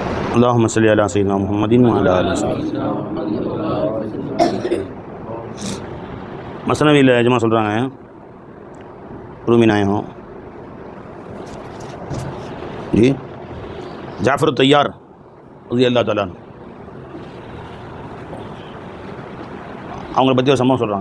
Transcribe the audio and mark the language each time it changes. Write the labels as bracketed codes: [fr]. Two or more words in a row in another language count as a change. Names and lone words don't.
[ar] اللهم صل على سيدنا محمد وعلى آله وسلم. [ta] மஸ்னவியில் எஜமா சொல்கிறாங்க, ரூமி நாயகம் ஜி ஜாஃபர் தையார் [ar] رضي الله تعالى [ta] அவங்கள பற்றி ஒரு சம்பவம் சொல்கிறாங்க.